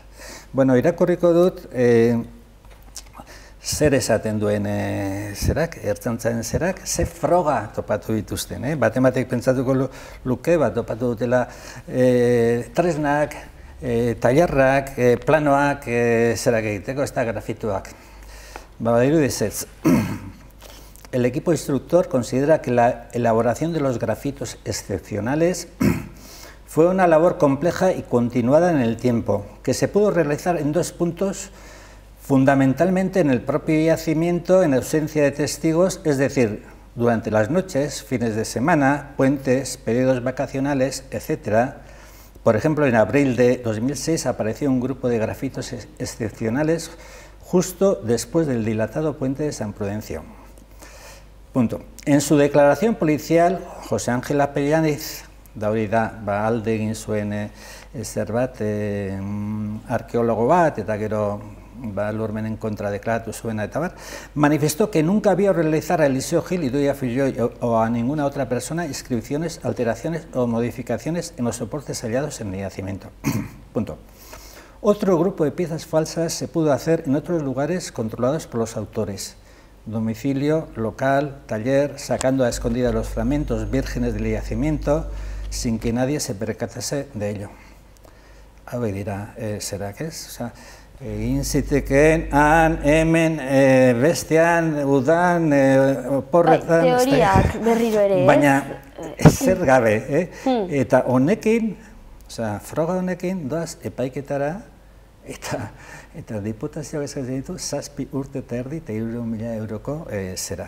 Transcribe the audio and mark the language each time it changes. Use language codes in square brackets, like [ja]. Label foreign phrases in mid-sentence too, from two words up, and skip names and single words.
[eu] Irakurriko dut, zer esaten duen ertzaintzaren zerak, ze froga topatu dituzten. Batematek pentsatuko luke, topatu dutela tresnak, tailerrak, planoak zerak egiteko, ez da grafituak. [es] El equipo instructor considera que la elaboración de los grafitos excepcionales fue una labor compleja y continuada en el tiempo, que se pudo realizar en 2 puntos, fundamentalmente en el propio yacimiento, en ausencia de testigos, es decir, durante las noches, fines de semana, puentes, periodos vacacionales, etc. Por ejemplo, en abril de 2006 apareció un grupo de grafitos excepcionales justo después del dilatado puente de San Prudencio. Punto. En su declaración policial, [eu] José Ángel Apellaniz, da hori da, alde egin zuen zerbait, arkeologo bat, eta gero lurmenen kontra deklaratu zuena eta bar, [es] manifestó que nunca vio realizar a Eliseo Gil, Idoia Filloy o a ninguna otra persona inscripciones, alteraciones o modificaciones en los soportes hallados en el yacimiento. Punto. Otro grupo de piezas falsas se pudo hacer en otros lugares controlados por los autores. Domicilio, local, taller, sacando a escondidas los fragmentos vírgenes del yacimiento sin que nadie se percatase de ello. [eu] Hau dira, zerak ez? Egin zitekeen, han, hemen, bestean, udan, oporretan... Teoriak berriro ere, ez? Baina, zer gabe, eta honekin, froga honekin, doaz epaiketara, eta diputazioak eskatzen ditu, 7 urte eta erdi eta 300.000 euroko zera.